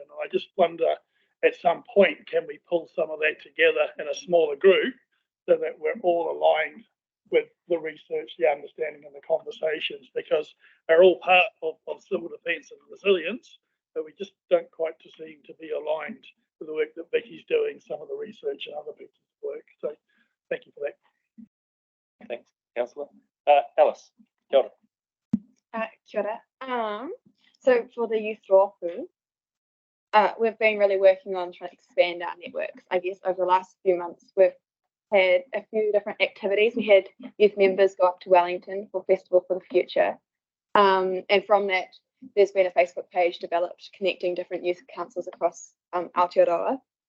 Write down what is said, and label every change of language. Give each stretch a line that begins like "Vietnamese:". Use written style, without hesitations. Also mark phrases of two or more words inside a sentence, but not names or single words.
English: And I just wonder, at some point, can we pull some of that together in a smaller group so that we're all aligned with the research, the understanding and the conversations, because they're all part of civil defence and resilience, but we just don't quite seem to be aligned with the work that Vicky's doing, some of the research and other pieces of work. So thank you for that. Thanks, Councillor. Alice,
Māori: kia ora. Kia ora.
English: So for the youth rōpū, we've been really working on trying to expand our networks. I guess over the last few months, we've had a few different activities. We had youth members go up to Wellington for Festival for the Future. And from that, there's been a Facebook page developed connecting different youth councils across Aotearoa.